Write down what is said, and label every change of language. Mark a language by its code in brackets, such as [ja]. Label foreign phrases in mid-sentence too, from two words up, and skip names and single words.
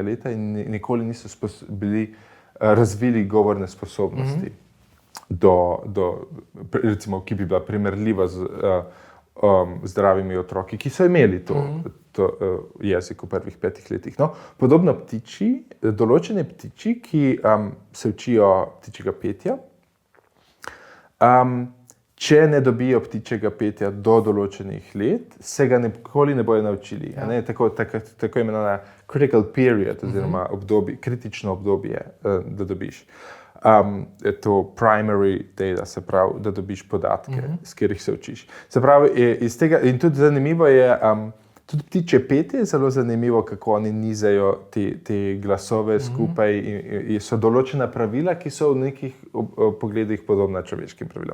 [sl] leta in nikoli niso razvili govorne sposobnosti, recimo, ki bi bila primerljiva z zdravimi otroki, ki so imeli to jezik v prvih 5 letih. No, podobno določene ptiči, ki se učijo ptičjega petja, če ne dobijo ptičjega petja do določenih let, se ga nikoli ne bojo naučili. Ne? Tako imenovana [en] critical period, [sl] oziroma kritično obdobje, da dobiš to [en] primary data, [sl] se pravi, da dobiš podatke, s katerih se učiš. Se pravi, iz tega, in tudi zanimivo je, tudi ptičje petje je zelo zanimivo, kako oni nizajo te glasove skupaj in so določena pravila, ki so v nekih pogledih podobna človeškim pravilom.